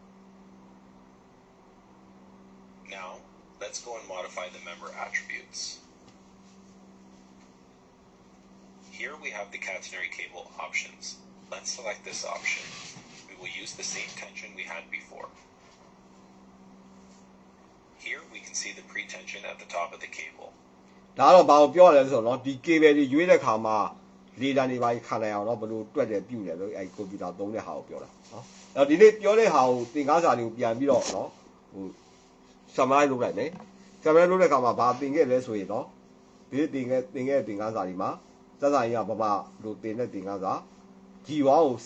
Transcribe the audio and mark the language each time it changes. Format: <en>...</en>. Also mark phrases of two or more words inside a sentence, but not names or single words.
<en>Now, let's go and modify the member attributes. Here we have the catenary cable options. Let's select this option. We will use the same tension we had before. Here we can see the pretension at the top of the cable.</en> <my>ဒါတော့ဘာကိုပြောရလဲဆိုတော့ဒီ cable တွေရွေးတဲ့ခါမှာလေတံတွေပါခံနိုင်အောင်တော့ဘယ်လိုတွက်တယ်ပြုတယ်လို့အဲကွန်ပျူတာသုံးတဲ့ဟာကိုပြောတာနော်အဲ့တော့ဒီနေ့ပြောတဲ့ဟာကိုသင်ခန်းစာတွေကိုပြန်ပြီးတော့ နော်ဟို summarize လုပ်လိုက်မယ် summarize လုပ်တဲ့ခါမှာဘာသင်ခဲ့လဲဆိုရင်တော့ဒီသင်ခဲ့သင်ခန်းစာတွေမှာစစရင်ကဘာမှလို့သင်တဲ့သင်ခန်းစာ G106</my>